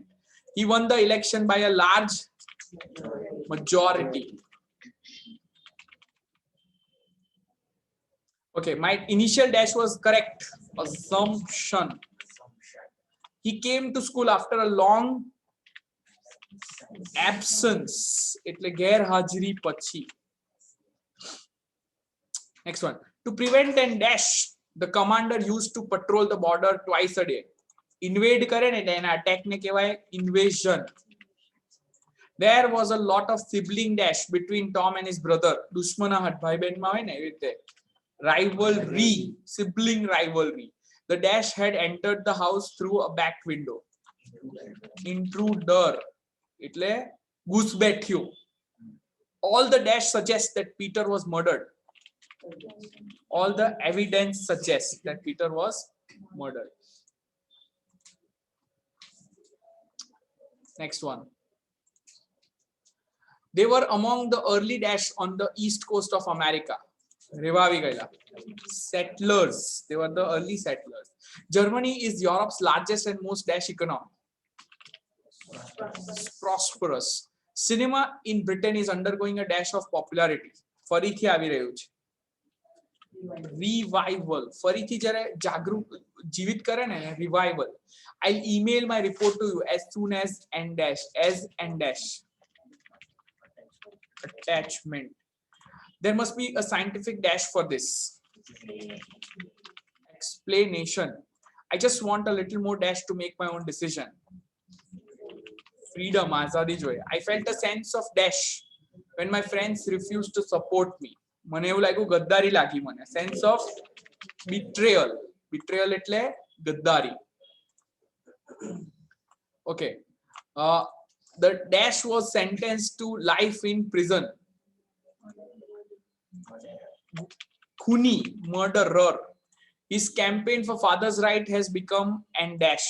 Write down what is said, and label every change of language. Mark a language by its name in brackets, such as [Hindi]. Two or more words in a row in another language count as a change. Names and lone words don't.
[English] He won the election by a large majority. Okay, my initial dash was correct. Assumption. He came to school after a long absence. [Gujarati] એટલે ગેરહાજરી પછી. [English] Next one. To prevent and dash, the commander used to patrol the border twice a day. [Gujarati] Invade કરે ને એના attack ને કહેવાય invasion. [English] There was a lot of sibling dash between Tom and his brother. [Gujarati] દુશ્મનાહટ ભાઈ બહેનમાં હોય ને એવી રીતે. [English] Rivalry, sibling rivalry. The dash had entered the house through a back window. [Gujarati] Intruder એટલે ઘૂસબેઠિયો. [English] All the dash suggests that Peter was murdered. All the evidence suggests that Peter was murdered. Next one. They were among the early dash on the east coast of America. Revavi gaila. Settlers. They were the early settlers. Germany is Europe's largest and most dash economy. Prosperous. Cinema in Britain is undergoing a dash of popularity. [Gujarati] ફરીથી આવી રહ્યું છે. Revival. ફરીથી જ્યારે જાગૃત જીવિત કરે ને revival. [English] I'll email my report to you as soon as and dash. As and dash. Attachment. There must be a scientific dash for this. Explanation. I just want a little more dash to make my own decision. [Gujarati] Freedom, azadi જોઈએ. [English] I felt a sense of dash when my friends refused to support me. [Gujarati] મને એવું લાગ્યું ગદ્દારી લાગી મને. [English] Sense of betrayal. [Gujarati] Betrayal એટલે ગદ્દારી. [English] Okay. The dash was sentenced to life in prison. Khuni, murderer. His campaign for father's right has become an dash.